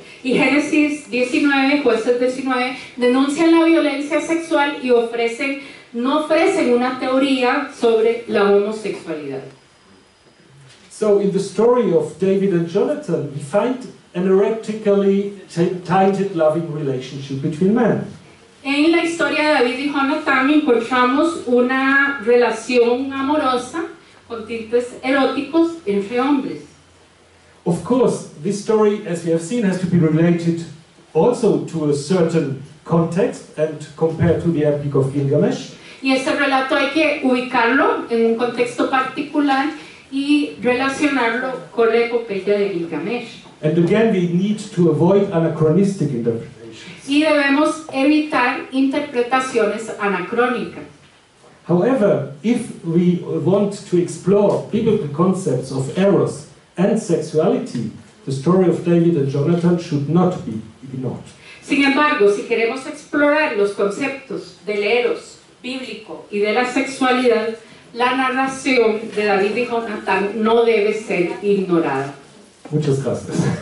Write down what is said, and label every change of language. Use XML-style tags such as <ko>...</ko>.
<es>Y Génesis 19, jueces 19, denuncian la violencia sexual y no ofrecen una teoría sobre la homosexualidad.</es> <en>So in the story of David and Jonathan, we find an erratically tainted loving relationship between men.</en> <es>En la historia de David y Jonatán encontramos una relación amorosa con tintes eróticos entre hombres.</es> <en>Of course, this story, as we have seen, has to be related also to a certain context and compared to the Epic of Gilgamesh.</en> <es>Y este relato hay que ubicarlo en un contexto particular y relacionarlo con la epopeya de Gilgamesh.</es> <en>And again, we need to avoid anachronistic interpretations.</en> <es>Y debemos evitar interpretaciones anacrónicas.</es> <en>However, if we want to explore biblical concepts of eros and sexuality, the story of David and Jonathan should not be ignored.</en> <es>Sin embargo, si queremos explorar los conceptos del eros bíblico y de la sexualidad, la narración de David y Jonatán no debe ser ignorada. Muchas gracias.</es>